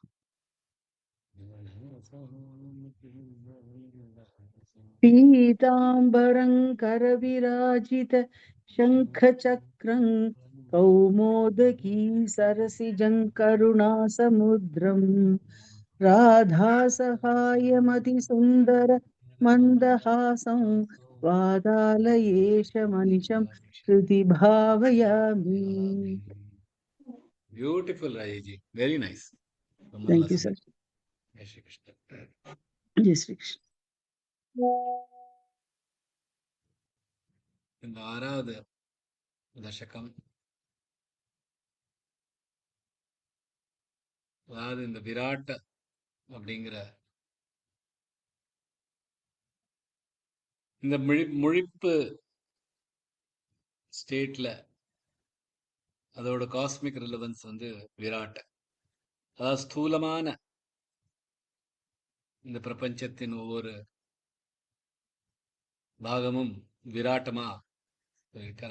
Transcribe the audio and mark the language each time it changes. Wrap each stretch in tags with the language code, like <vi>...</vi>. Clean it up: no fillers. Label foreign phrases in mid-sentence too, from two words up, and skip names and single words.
<sa>पीताम्बरं करविराजित शङ्खचक्रं कौमोदकी सरसिजं करुणासमुद्रं राधासहायमतिसुन्दर मन्दहासं वादालयेशमनिशं हृदि भावयामि.</sa> <en>beautiful Rajeji, very nice.</en> <ta>ரொம்ப நல்லா</ta> <en>Thank you, sir.</en> <ta>சொன்னீங்க. ஜெய் ஸ்ரீ கிருஷ்ணா.</ta> <hi>जय श्री कृष्ण।</hi> <ta>இந்த 6வது தசகம், அதாவது இந்த விராட்ட அப்படிங்கிற இந்த முழிப்பு ஸ்டேட்ல அதோட</ta> <en>cosmic relevance</en> <ta>வந்து விராட், அதாவது ஸ்தூலமான இந்த பிரபஞ்சத்தின் ஒவ்வொரு பாகமும் விராட்டமா இருக்கார்.</ta>